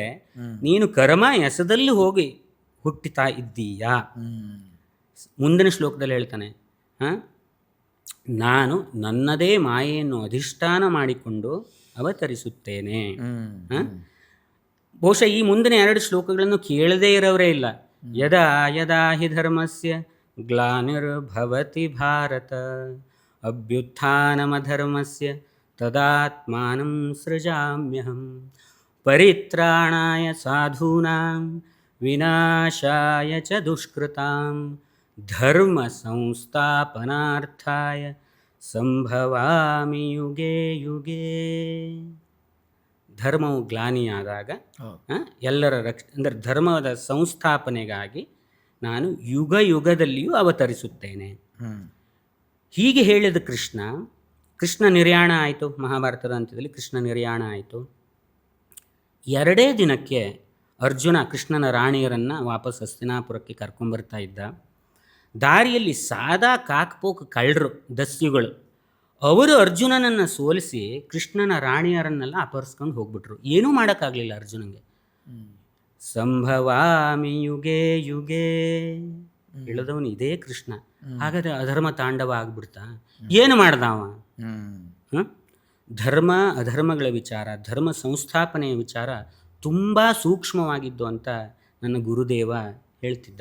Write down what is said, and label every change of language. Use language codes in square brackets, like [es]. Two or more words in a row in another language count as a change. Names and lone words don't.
[kn] ನೀನು ಕರ್ಮ ಎಸದಲ್ಲಿ ಹೋಗಿ ಹುಟ್ಟಿತಾ ಇದ್ದೀಯಾ. ಮುಂದಿನ ಶ್ಲೋಕದಲ್ಲಿ ಹೇಳ್ತಾನೆ, ನಾನು ನನ್ನದೇ ಮಾಯೆಯನ್ನು ಅಧಿಷ್ಠಾನ ಮಾಡಿಕೊಂಡು ಅವತರಿಸುತ್ತೇನೆ. ಬಹುಶಃ ಈ ಮುಂದಿನ 2 ಶ್ಲೋಕಗಳನ್ನು ಕೇಳದೇ ಇರೋರೇ ಇಲ್ಲ. [sa] ಯದಾ ಯದಾ ಹಿ ಧರ್ಮಸ್ಯ ಗ್ಲಾನಿರ್ಭವತಿ ಭಾರತ ಅಭ್ಯುತ್ಥಾನಮಧರ್ಮಸ್ಯ ತದಾತ್ಮಾನಂ ಸೃಜಾಮ್ಯಹಂ ಪರಿತ್ರಾಣಾಯ ಸಾಧೂನಾಂ ವಿನಾಶಾಯ ಚ ದುಷ್ಕೃತಾಂ ಧರ್ಮ ಸಂಸ್ಥಾಪನಾರ್ಥಾಯ ಸಂಭವಾಮಿ ಯುಗೇ ಯುಗೇ. [kn] ಧರ್ಮವು ಗ್ಲಾನಿಯಾದಾಗ ಎಲ್ಲರ ಅಂದರೆ ಧರ್ಮದ ಸಂಸ್ಥಾಪನೆಗಾಗಿ ನಾನು ಯುಗ ಯುಗದಲ್ಲಿಯೂ ಅವತರಿಸುತ್ತೇನೆ. ಹೀಗೆ ಹೇಳಿದ ಕೃಷ್ಣ ನಿರ್ಯಾಣ ಆಯಿತು. ಮಹಾಭಾರತದ ಅಂತ್ಯದಲ್ಲಿ ಕೃಷ್ಣ ನಿರ್ಯಾಣ ಆಯಿತು. 2 ದಿನಕ್ಕೆ ಅರ್ಜುನ ಕೃಷ್ಣನ ರಾಣಿಯರನ್ನು ವಾಪಸ್ ಹಸ್ತಿನಾಪುರಕ್ಕೆ ಕರ್ಕೊಂಬರ್ತಾ ಇದ್ದ. ದಾರಿಯಲ್ಲಿ ಸಾದಾ ಕಾಕ್ಪೋಕ್ ಕಳ್ಳರು, ದಸ್ಯುಗಳು, ಅವರು ಅರ್ಜುನನನ್ನು ಸೋಲಿಸಿ ಕೃಷ್ಣನ ರಾಣಿಯರನ್ನೆಲ್ಲ ಅಪಹರಿಸ್ಕೊಂಡು ಹೋಗ್ಬಿಟ್ರು. ಏನೂ ಮಾಡೋಕ್ಕಾಗಲಿಲ್ಲ ಅರ್ಜುನಂಗೆ. [sa] ಸಂಭವಾಮಿ ಯುಗೇ ಯುಗೇ [kn] ಹೇಳಿದವನು ಇದೇ ಕೃಷ್ಣ. ಹಾಗಾದರೆ ಅಧರ್ಮ ತಾಂಡವ ಆಗ್ಬಿಡ್ತಾ? ಏನು ಮಾಡ್ದವ? ಧರ್ಮ ಅಧರ್ಮಗಳ ವಿಚಾರ, ಧರ್ಮ ಸಂಸ್ಥಾಪನೆಯ ವಿಚಾರ ತುಂಬ ಸೂಕ್ಷ್ಮವಾಗಿದ್ದು ಅಂತ ನನ್ನ ಗುರುದೇವ ಹೇಳ್ತಿದ್ದ.